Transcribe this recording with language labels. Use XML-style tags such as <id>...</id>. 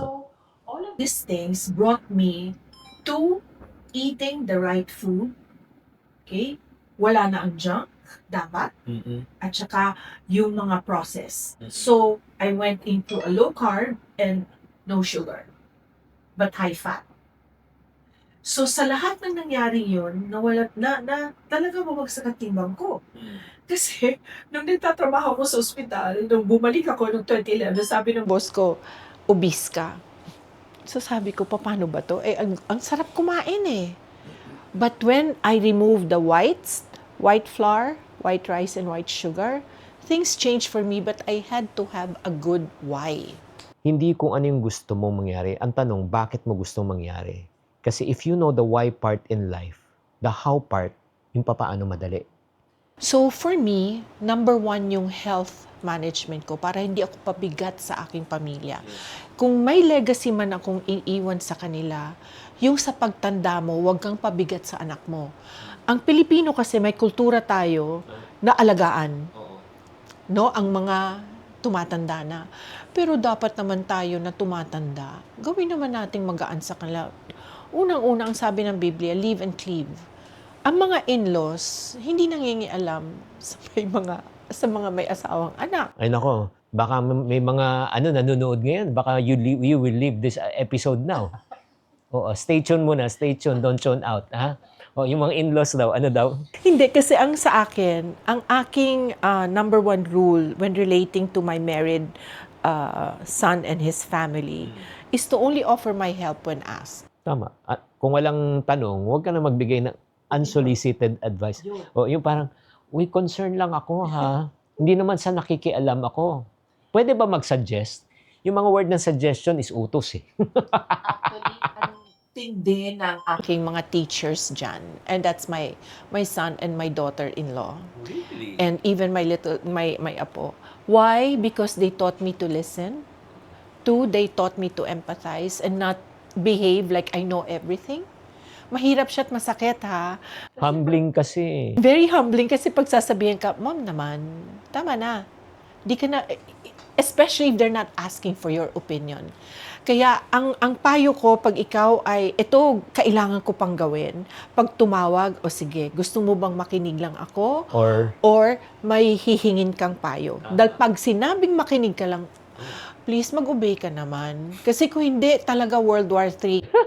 <en>So, all of these things brought me to eating the right food. Okay?</en> <tl>Wala na ang junk, dapat. At saka yung mga process.</tl> <en>So, I went into a low carb and no sugar, but high fat.</en> <tl>So, sa lahat ng nangyari yun, nawala, talaga bumagsak ang timbang ko. Kasi, nung nagtatrabaho ko sa ospital, nung bumalik ako noong 2011, sabi ng Boss ko, obese ka. So sabi ko, paano ba to? Eh, ang sarap kumain eh.</tl> <en>But when I removed the white flour, white rice, and white sugar, things changed for me, but I had to have a good why.</en> <tl>Hindi kung ano yung gusto mong mangyari. Ang tanong, bakit mo gusto mangyari?</tl> <en>Kasi if you know the why part in life, the how part,</en> <tl>yung papaano madali.</tl> <en>So for me, number 1</en> <tl>yung health management ko para hindi ako pabigat sa aking pamilya. Kung may legacy man akong iiwan sa kanila, yung sa pagtanda mo, huwag kang pabigat sa anak mo. Ang Pilipino kasi may kultura tayo na alagaan. No, ang mga tumatanda na. Pero dapat naman tayo na tumatanda, gawin naman nating magaan sa kanila. Unang-una ang sabi ng Biblia,</tl> <en>live and cleave.</en> <tl>Ang mga in-laws, hindi nangingialam sa mga may asawang anak. Ay nako, baka may mga nanonood ngayon.</tl> <en>Baka you will leave this episode now.</en> <tl>Oo,</tl> <en>stay tuned muna, stay tuned, don't tune out. Ha?</en> <tl>O, yung mga in-laws daw, ano daw? Hindi, kasi ang sa akin, ang aking</tl> <en>number 1 rule when relating to my married son and his family is to only offer my help when asked.</en> <tl>Tama. At kung walang tanong, huwag ka na magbigay ng</tl> <en>unsolicited advice.</en> <tl>O, yung parang, uy, concern lang ako ha. Hindi naman sa nakikialam ako. Pwede ba mag-suggest? Yung mga word ng suggestion is utos eh. Tindi ng aking mga teachers dyan.</tl> <en>And that's my son and my daughter-in-law. Really? And even my apo. Why? Because they taught me to listen. 2, they taught me to empathize and not behave like I know everything.</en> <tl>Mahirap siya at masakit ha. Humbling kasi.</tl> <en>Very humbling</en> <tl>kasi pagsasabihin ka, Mom naman, tama na. Di ka na,</tl> <en>especially if they're not asking for your opinion.</en> <tl>Kaya ang payo ko pag ikaw ay, ito kailangan ko pang gawin. Pag tumawag, o sige, gusto mo bang makinig lang ako? Or may hihingin kang payo. Dahil pag sinabing makinig ka lang, please mag-obey ka naman. Kasi kung hindi, talaga World War III.</tl>